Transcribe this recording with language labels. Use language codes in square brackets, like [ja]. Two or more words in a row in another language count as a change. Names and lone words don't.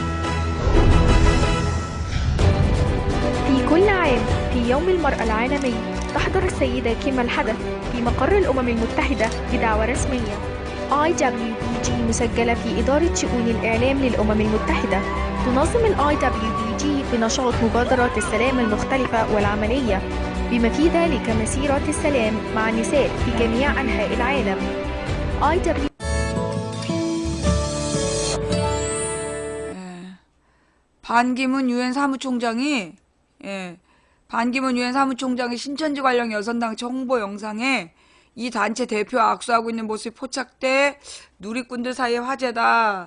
[ar] في كل عام في يوم المرأة العالمي تحضر السيدة كيم الحدث في مقر الأمم المتحدة بدعوة رسمية. IWBG مسجلة في إدارة شؤون الإعلام للأمم المتحدة. تنظم IWBG بنشاط مبادرات السلام المختلفة والعملية، بما في ذلك مسيرات السلام مع النساء في جميع أنحاء العالم. [ko] 반기문 유엔 사무총장이 반기문 유엔 사무총장이 신천지 관련 여성단체 홍보 영상에 이 단체 대표와 악수하고 있는 모습이 포착돼 누리꾼들 사이에 화제다.